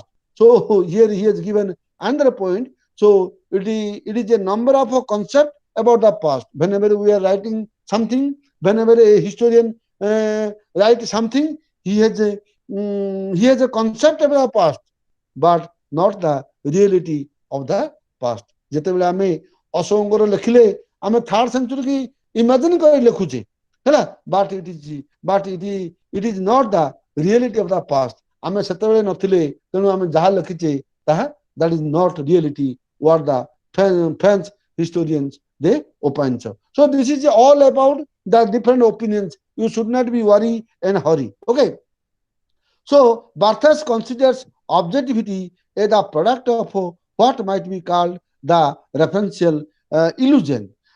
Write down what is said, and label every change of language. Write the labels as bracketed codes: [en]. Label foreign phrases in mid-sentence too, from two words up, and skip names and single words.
[en] So here he has given another point. So it is a number of a concept about the past. Whenever we are writing something, whenever a historian writes something, he has a concept about the past, but not the reality of the past. [or] ଯେତେବେଳେ ଆମେ ଅଶୋକଙ୍କର ଲେଖିଲେ ଆମେ [en] 3rd century [or] କି imagine କରି ଲେଖୁଛେ ହେଲା, [en] but it is not the reality of the past. [or] ଆମେ ସେତେବେଳେ ନଥିଲେ, ତେଣୁ ଆମେ ଯାହା ଲେଖିଛେ ତାହା [en] that is not reality what the French historians they opine. So this is all about the different opinions. You should not be worry and hurry. Okay. So Barthes considers objectivity as a product of what might be called the referential illusion.